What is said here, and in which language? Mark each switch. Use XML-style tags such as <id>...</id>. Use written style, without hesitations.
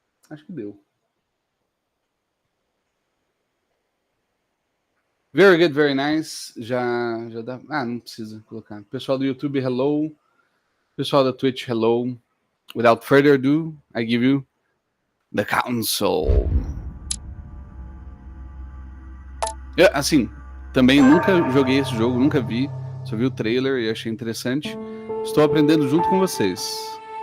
<pt>Acho que deu.</pt> <en>Very good, very nice.</en> <pt>Já dá. Não precisa colocar. Pessoal do YouTube, hello. Pessoal da Twitch, hello.</pt> <en>Without further ado, I give you The Council.</en> <pt>Assim, também nunca joguei esse jogo, nunca vi. Só vi o trailer e achei interessante. Estou aprendendo junto com vocês.</pt>